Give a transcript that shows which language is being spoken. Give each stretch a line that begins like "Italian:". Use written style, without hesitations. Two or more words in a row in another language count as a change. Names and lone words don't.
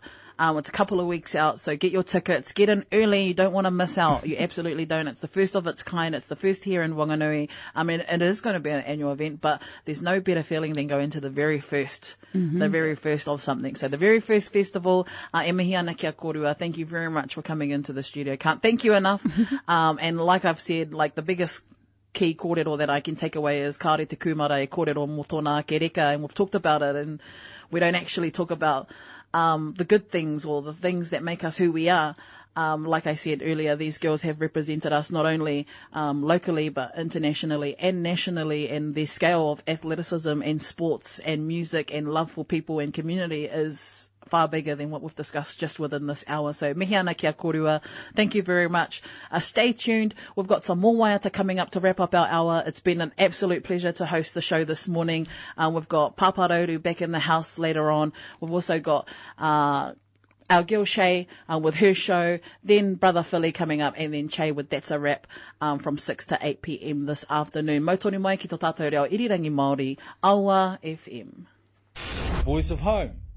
English: It's a couple of weeks out, so get your tickets, get in early. You don't want to miss out. You absolutely don't. It's the first of its kind. It's the first here in Whanganui. I mean, it is going to be an annual event, but there's no better feeling than going to the very first of something. So the very first festival,
Māori: e mihi ana kia korua.
English: Thank you very much for coming into the studio. Can't thank you enough. And like I've said, like the biggest key kōrero that I can take away is
Māori: kāre te kumara e kōrero mō tōna ake reka,
English: and we've talked about it, and we don't actually talk about the good things or the things that make us who we are. Like I said earlier, these girls have represented us not only locally but internationally and nationally, and their scale of athleticism and sports and music and love for people and community is far bigger than what we've discussed just within this hour.
Māori: So mihi ana kia korua.
English: Thank you very much. Stay tuned. We've got some more waiata coming up to wrap up our hour. It's been an absolute pleasure to host the show this morning. We've got Papa Rauru back in the house later on. We've also got our girl Shay with her show, then Brother Philly coming up, and then Che with That's a Wrap from 6 to 8 p.m. this afternoon.
Māori: Mautoni mai ki tō tātou reo irirangi Māori, Awa FM.
English: Voice of Home.